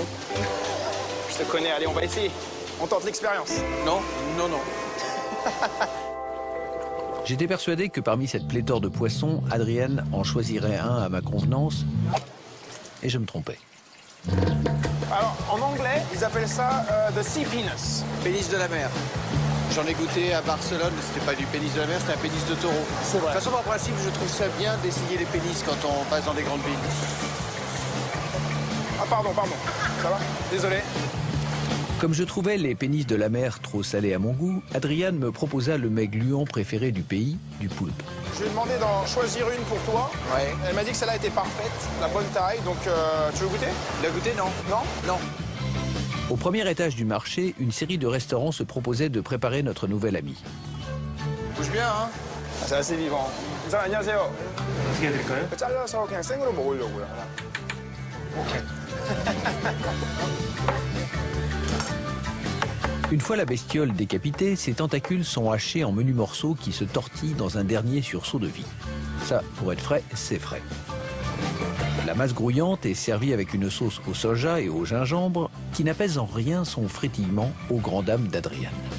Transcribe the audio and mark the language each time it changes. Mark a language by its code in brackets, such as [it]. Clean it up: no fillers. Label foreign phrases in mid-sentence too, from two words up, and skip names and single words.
[fr] Je te connais, allez, on va essayer. On tente l'expérience. Non, non, non. J'étais persuadé que parmi cette pléthore de poissons, Adrian en choisirait un à ma convenance, et je me trompais. Alors, en anglais, ils appellent ça [en] the sea penis. [fr] Pénis de la mer. J'en ai goûté à Barcelone, c'était pas du pénis de la mer, c'était un pénis de taureau. C'est vrai. De toute façon, en principe, je trouve ça bien d'essayer les pénis quand on passe dans des grandes villes. Ah, pardon. Ça va? Désolé. Comme je trouvais les pénis de la mer trop salés à mon goût, Adrian me proposa le mets gluant préféré du pays, du poulpe. Je lui ai demandé d'en choisir une pour toi. Ouais. Elle m'a dit que celle-là était parfaite, la bonne taille, donc tu veux goûter? Tu l'as goûté, non? Non? Non. Au premier étage du marché, une série de restaurants se proposait de préparer notre nouvel ami. bouge bien, hein. C'est assez vivant. [ko] 자, 안녕하세요. 어떻게 해드릴까요? 잘라서 그냥 생으로 먹으려고요. [fr] Une fois la bestiole décapitée, ses tentacules sont hachés en menus morceaux qui se tortillent dans un dernier sursaut de vie. Ça, pour être frais, c'est frais. La masse grouillante est servie avec une sauce au soja et au gingembre qui n'apaise en rien son frétillement aux grandes dames d'Adrian.